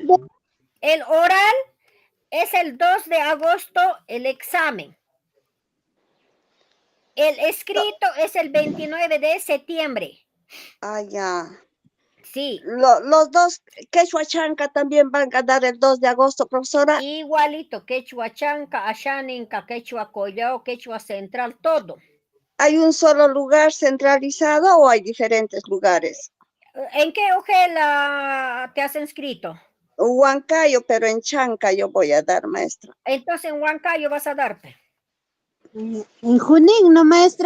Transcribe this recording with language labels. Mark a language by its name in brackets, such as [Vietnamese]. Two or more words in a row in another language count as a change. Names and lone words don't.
[Spanish] El oral es el 2 de agosto, el examen. El escrito es el 29 de septiembre. Ah, ya. Sí. Los dos, quechua chanca también van a dar el 2 de agosto, profesora. Igualito, quechua chanca, ashaninca, quechua collao, quechua central, todo. ¿Hay un solo lugar centralizado o hay diferentes lugares? ¿En qué UGEL te has inscrito? Huancayo, pero en Chanca yo voy a dar, maestra. Entonces en Huancayo vas a darte. En Junín, ¿no, maestra?